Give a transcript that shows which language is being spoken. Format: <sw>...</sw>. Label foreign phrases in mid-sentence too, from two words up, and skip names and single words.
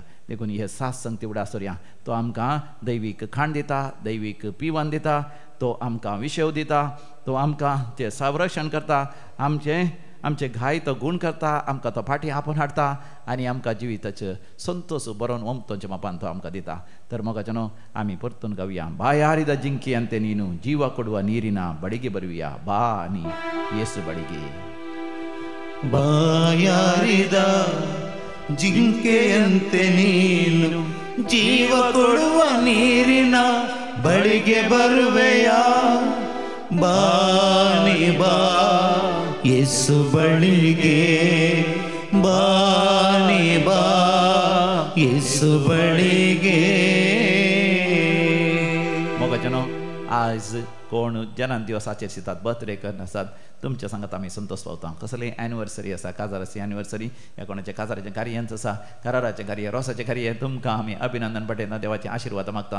<kok>देखून हे सास संगती उगडास दवरया. तो आमकां दैवीक खाण दिता, दैवीक पिवन दिता, तो आमकां विशेव दिता, तो आमकां ते संरक्षण करता, आमचे घाय तो गुण करता, आमकां तो फाटी आपोवन हाडटा आनी आमकां जिविताचो संतोष बरोवन ओमतोच्या मापान तो आमकां दिता. तर मोगाचनो आमी परतून गावया.</kok> <kn>ಬಾಯಾರಿದ ಜಿಂಕಿಯಂತೆ ನೀನು ಜೀವ ಕೊಡುವ ನೀರಿನ ಬಡಿಗೆ ಬರುವಿಯ ಬಾ ನೀ ಯೇಸು ಬಡಿಗೆ. ಬಾಯಾರಿದ ಜಿಂಕೆಯಂತೆ ನೀನು ಜೀವ ಕೊಡುವ ನೀರಿನ ಬಳಿಗೆ ಬರುವೆಯಾ ಬಾನಿ ಬಾ ಯೇಸು ಬಳಿಗೆ ಬಾನಿ ಬಾ ಯೇಸು ಬಳಿಗೆ.</kn> <kok>मोगाचनो आज कोण जन्म दिवसाचेर शितात बर्थडे करन आसात तुमच्या सांगात आमी संतोष पावता. कसली एनिवर्सरी आसा, काजाराची एनिवर्सरी, या कोणाच्या काजाराचें कार्यांच आसा, कराराचें कार्य, रोसाचें कार्य, तुमकां आमी अभिनंदन पटयता, देवाचे आशिर्वाद मागता.</kok>